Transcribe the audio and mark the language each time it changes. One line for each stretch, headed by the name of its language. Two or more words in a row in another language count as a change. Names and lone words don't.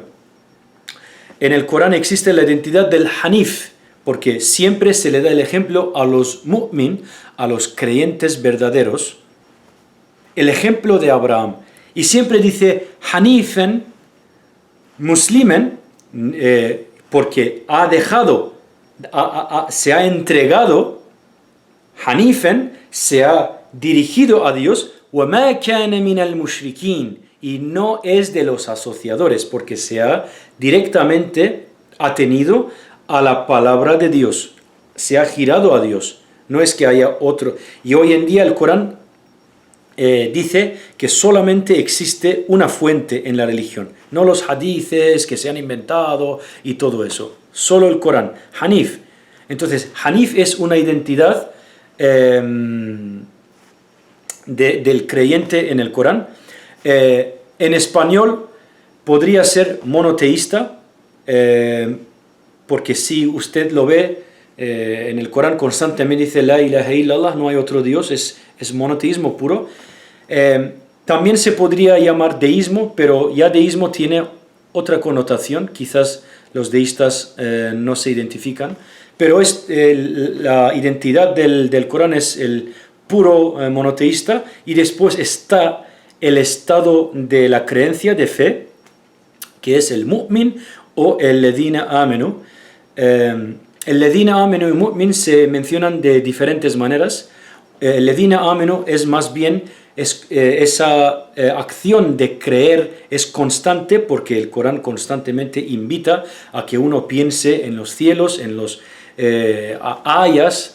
Spanish: En el Corán existe la identidad del Hanif, porque siempre se le da el ejemplo a los mu'min, a los creyentes verdaderos, el ejemplo de Abraham. Y siempre dice
Arabic: حنيفاً مسلماً,
Spanish: porque ha dejado, se ha entregado, Hanifen, se ha dirigido a Dios,
Arabic: وَمَا كَانَ مِنَ الْمُشْرِكِينَ,
Spanish: y no es de los asociadores, porque se ha directamente atenido a la palabra de Dios, se ha girado a Dios, no es que haya otro. Y hoy en día el Corán dice que solamente existe una fuente en la religión, no los hadices que se han inventado y todo eso, solo el Corán, Hanif. Entonces, Hanif es una identidad del creyente en el Corán. En español podría ser monoteísta, porque si usted lo ve en el Corán constantemente dice
Arabic: لا إله إلا الله,
Spanish: no hay otro Dios, es monoteísmo puro. También se podría llamar deísmo, pero ya deísmo tiene otra connotación, quizás los deístas no se identifican, pero la identidad del Corán es el puro monoteísta, y después está el estado de la creencia de fe, que es el mu'min o el
Arabic: الذين آمنوا.
Spanish: El
Arabic: الذين آمنوا
Spanish: y mu'min se mencionan de diferentes maneras. El
Arabic: الذين آمنوا
Spanish: es más bien esa acción de creer es constante, porque el Corán constantemente invita a que uno piense en los cielos, en los ayas.